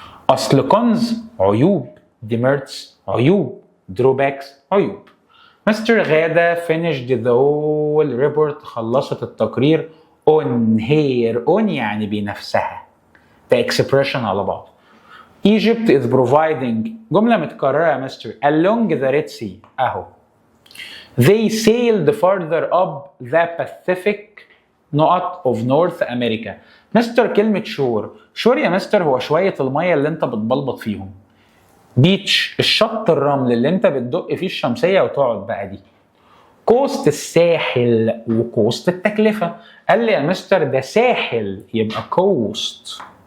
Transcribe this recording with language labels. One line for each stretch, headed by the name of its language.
Arabic: اصل cons عيوب، demerits عيوب، drawbacks عيوب. مستر غادة
English: finished the whole report
Arabic: خلصت التقرير
English: on her own
Arabic: يعني بنفسها، ده expression على بعض.
English: Egypt is providing
Arabic: جملة متكررة يا مستر
English: along the Red Sea
Arabic: اهو.
English: They sailed further up the Pacific نقط of North America.
Arabic: مستر كلمة شور يا مستر هو شوية المية اللي انت بتبلبط فيهم. بيتش الشط الرمل اللي انت بتدق فيه الشمسية وتقعد بقى دي. كوست الساحل وكوست التكلفة. قال لي يا مستر ده ساحل يبقى كوست.